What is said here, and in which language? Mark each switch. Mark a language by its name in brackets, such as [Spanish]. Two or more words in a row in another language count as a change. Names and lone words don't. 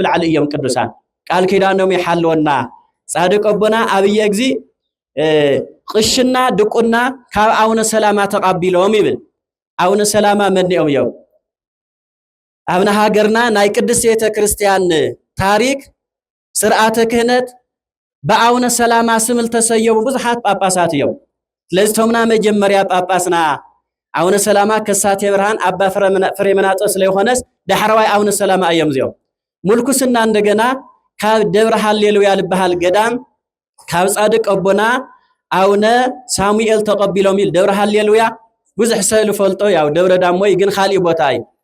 [Tigrinya] ብልዓል እዮም ቅዱሳን ቃል ኪዳኖም ይሓልወና ጻድቅ አቦና ኣብይ እግዚእ ቅሽና ድቁና ካብ አቡነ ሰላማ ተቀቢሎም ይብል አቡነ ሰላማ መንኦም እዮም አብና ሀገርና ናይ ቅድስት ቤተ ክርስቲያን ታሪክ ስርዓተ ክህነት በአቡነ ሰላማ ስም ተሰየሙ ብዙሓት ጳጳሳት እዮም ስለዚህ ቶምና መጀመሪያ ጳጳስና አቡነ ሰላማ ከሳቴ ብርሃን አባ ፍሬምናጦስ ለይኾነስ ዳሕራዋይ አቡነ ሰላማ እዮም ዚኦም ሙልኩስና እንደገና ካብ ደብረ ሃሌሉያ ልበሃል ገዳም ካብ ጻድቅ አቦና አቡነ ሳሙኤል ተቀቢሎም ይል ደብረ ሃሌሉያ ብዙሕ ሰብ ፈልጦ ያው ደብረ ዳሞ ግን ኻሊ ቦታ እዩ